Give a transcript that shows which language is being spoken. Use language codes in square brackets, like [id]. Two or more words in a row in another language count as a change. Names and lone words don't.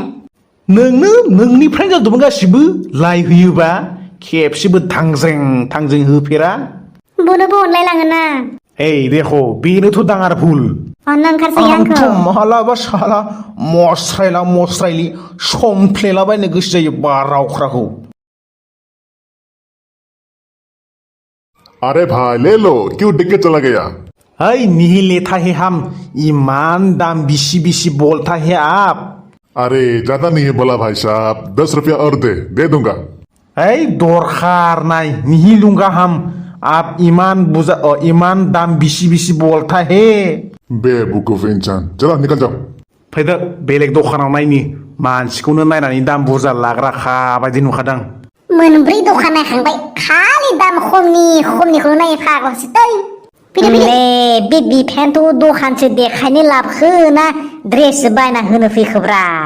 [brx] नोंनिफ्राय जाजोबो गासिबो लाइ होयोबा खेबसेबो थांजों होफेरा बुनोबो अनलायलाङोना देख बेनोथ' दाङार भुल अननो ओंखारसै आंखौ मालाबा साला मस्रायलि समफ्लेलाबायनो गोसो जायो बारावख्राखौ [hi] अरे भाई ले लो क्यों डिग के चला गया नहीं लेता है हम ईमान दाम बिसी बोलता है आप अरे ज्यादा नहीं है बोला भाई साहब 10 रुपया और दे दूंगा दरकार नहीं लूंगा हम आप ईमान दाम बिसी बोलता है बेवकूफ इंसान चला निकल जाओ [brx] फैदो बेलेग दखानाव नायनि मानसिखौनो नायनानै दाम बुरजा लाग्राखा बायदि नुखादां मोनब्रै दखान नायखांबाय खालि दाम खमनिखौनो नायो फाग्लासो बे बिफायानोथ' दखानसो देखायनो लाबोखो ना ड्रेस बायना होनो फैखोब्रा